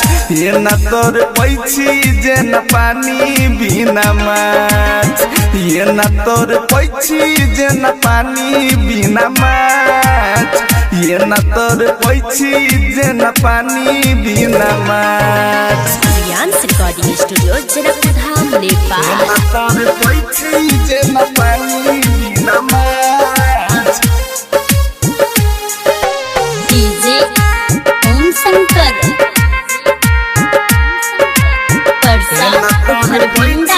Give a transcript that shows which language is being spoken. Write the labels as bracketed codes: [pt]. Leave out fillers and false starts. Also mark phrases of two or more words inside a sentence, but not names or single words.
[mai] एना तोर पैछी जे न पानी बिना माछ। एना तोर पैछी जे न पानी बिना माछ। एना तोर पैछी जे न पानी बिना माछ। [en] Riyan's Recording Studio, Janakpur Dham, Nepal. [mai] एना तोर पैछी जे न पानी बिना माछ। [en] DJ Om Shankar. Parsa Kharbinda.